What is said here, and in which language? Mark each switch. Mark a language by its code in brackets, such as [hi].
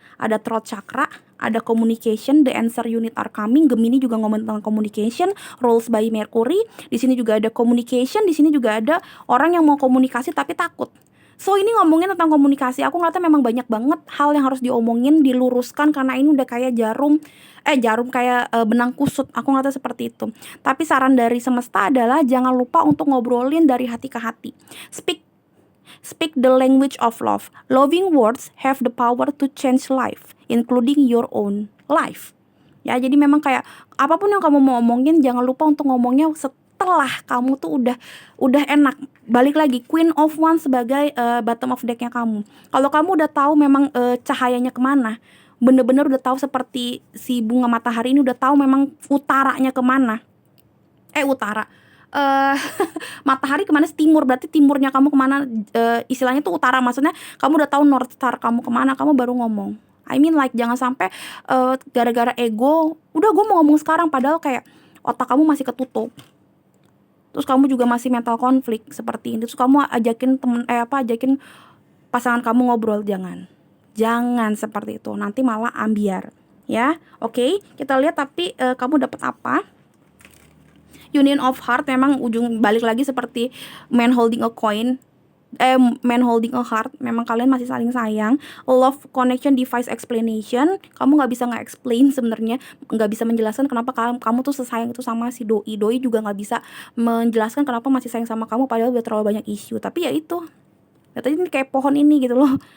[en] Ada throat chakra, ada communication, the answer unit are coming. [id] Gemini juga ngomongin tentang communication, rules by Mercury. Di sini juga ada communication, di sini juga ada orang yang mau komunikasi tapi takut. So ini ngomongin tentang komunikasi. Aku ngeliatnya memang banyak banget hal yang harus diomongin, diluruskan, karena ini udah kayak jarum kayak benang kusut. Aku ngeliatnya seperti itu. Tapi saran dari semesta adalah jangan lupa untuk ngobrolin dari hati ke hati. [en] Speak the language of love. Loving words have the power to change life, including your own life. [id] Ya, jadi memang kayak apapun yang kamu mau omongin, jangan lupa untuk ngomongnya setelah kamu tuh udah enak. Balik lagi, Queen of Wands sebagai bottom of decknya kamu. Kalau kamu udah tahu memang cahayanya kemana, bener-bener udah tahu, seperti si bunga matahari ini udah tahu memang utaranya kemana. Utara. Matahari kemana? Timur. Berarti timurnya kamu kemana? Istilahnya tuh utara. Maksudnya kamu udah tahu North Star kamu kemana, kamu baru ngomong. I mean like jangan sampai gara-gara ego, udah gue mau ngomong sekarang, padahal kayak otak kamu masih ketutup. Terus kamu juga masih mental konflik seperti ini. Terus kamu ajakin ajakin pasangan kamu ngobrol, jangan seperti itu. Nanti malah ambiar, ya. Oke, kita lihat tapi kamu dapat apa? [en] Union of Heart, memang ujung balik lagi seperti man holding a coin, man holding a heart. [id] Memang kalian masih saling sayang. [en] Love connection device explanation. [id] Kamu nggak bisa nge-explain sebenarnya, nggak bisa menjelaskan kenapa kamu tuh sesayang itu sama si doi. Doi juga nggak bisa menjelaskan kenapa masih sayang sama kamu, padahal udah terlalu banyak isu. Tapi ya itu, tadi ini kayak pohon ini gitu loh.